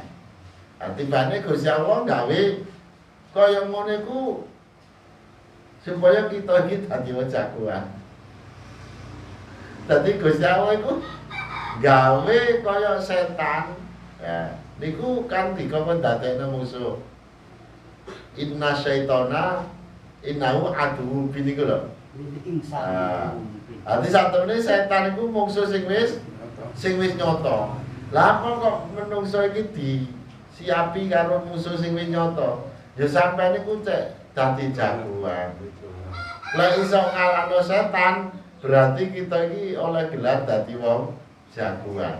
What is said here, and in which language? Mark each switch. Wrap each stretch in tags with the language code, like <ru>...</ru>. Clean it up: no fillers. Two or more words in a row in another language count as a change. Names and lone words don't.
<jv>Atibane Gusti Allah gawe kaya ngono iku supaya kita iki dadi wong jagoan. Dadi Gusti Allah iku gawe kaya setan. Ya, niku kan dikon dadekno musuh.</jv> <ar>إن الشيطان إنه عدو</ar> <jv>niku lho. Ati satune setan iku musuh sing wis nyata. Lah kok menungso iki disiapi karo musuh sing wis nyata. Ya sampeyan niku cek dadi jagoan. Lah iso ngalahno setan, berarti kita iki oleh gelar dadi wong jagoan.</jv>